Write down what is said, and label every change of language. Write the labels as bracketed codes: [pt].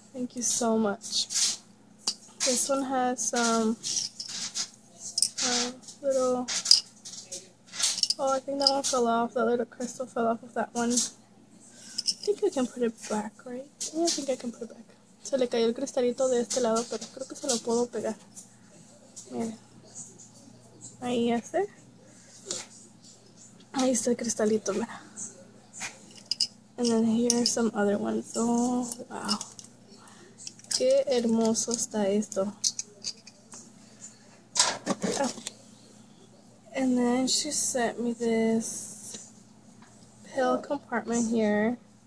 [en] Thank you so much. This one has some little, oh, I think that one fell off. That little crystal fell off of that one. I think I can put it back, right? Yeah, I think I can put it back. [es] Se le cayó el cristalito de este lado, pero creo que se lo puedo pegar. Miren. Ahí ese. Ahí está el cristalito, mira. [en] And then here are some other ones. Oh, wow. [es] Qué hermoso está esto. [en] Oh. And then she sent me this pill compartment here.